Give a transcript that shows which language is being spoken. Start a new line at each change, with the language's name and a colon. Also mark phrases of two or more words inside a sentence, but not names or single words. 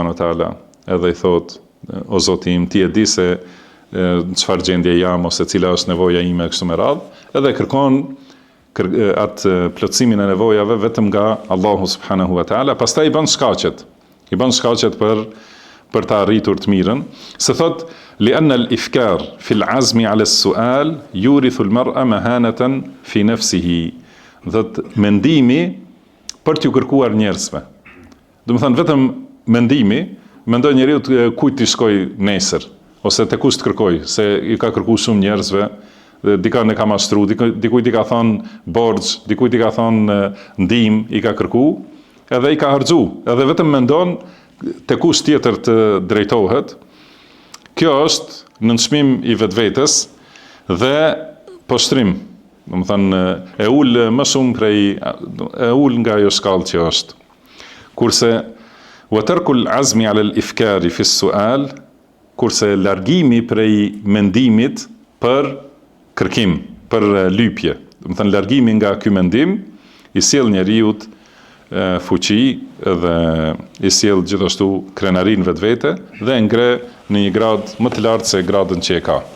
Arabic: وتعالى,
Albanian: edhe i thot, o Zoti im, ti e di se çfarë gjendje jam ose cila është nevoja ime kështu me radhë, edhe kërkon atë plotësimin e nevojave vetëm nga Allahu
Arabic: سبحانه وتعالى,
Albanian: pastaj i bën shkaqet për të arritur të mirën, se thot
Arabic: لأن الإفكار في العزم على السؤال يورث المرء مهانة في نفسه.
Albanian: Dhët mendimi për t'ju kërkuar njerëzve. Do të thënë vetëm mendimi, mendon njeriu kujt t'i shkoj nesër, ose te kush të kërkoj, se i ka kërkuar shumë njerëzve, dika ne ka mashtru, dikujt i ka thonë borxh, dikujt i ka thonë ndihmë, i ka kërkuar, edhe i ka harxhu, edhe vetëm mendon te kush tjetër të drejtohet. Kjo është nënçmim i vetvetes dhe poshtrim. Do të thënë e ul më shumë e ul nga ajo shkallë që është. Kurse
Arabic: وترك العزم على الإفكار في السؤال,
Albanian: kurse largimi prej mendimit për kërkim, për lypje. Do të thënë largimi nga ky mendim i sjell njeriu fuqi dhe i sjell gjithashtu krenarin vetvete dhe ngre në një grad më të lartë se gradën që e ka.